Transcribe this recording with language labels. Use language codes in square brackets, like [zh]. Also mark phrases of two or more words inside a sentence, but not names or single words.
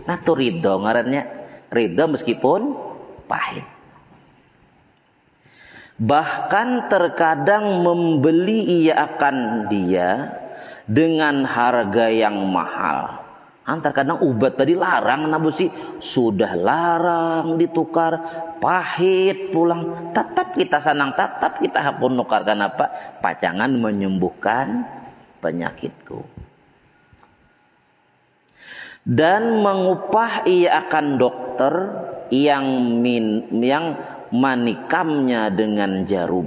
[bjn] Nah, itu ridho ngarannya, ridho meskipun pahit. [id] Bahkan terkadang membeli ia akan dia dengan harga yang mahal. [bjn] Terkadang obat tadi larang nabusi, sudah larang ditukar, pahit pulang, tetap kita sanang, tetap kita hapun nukar. Kenapa? Pacangan menyembuhkan penyakitku. [id] Dan mengupah ia akan dokter yang manikamnya dengan jarum.